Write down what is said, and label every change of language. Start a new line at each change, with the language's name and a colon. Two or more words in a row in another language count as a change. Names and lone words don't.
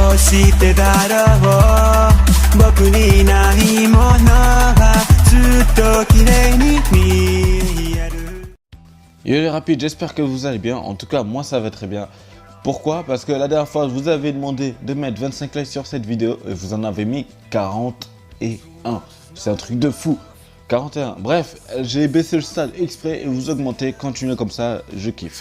Japanese: してだろう僕にないものはずっと綺麗に見える。
French: Yo les rapides, j'espère que vous allez bien. En tout cas, moi ça va très bien. Pourquoi? Parce que la dernière fois, je vous avais demandé de mettre 25 likes sur cette vidéo et vous en avez mis 41. C'est un truc de fou. 41. Bref, j'ai baissé le stade exprès et vous augmentez. Continuez comme ça, je kiffe.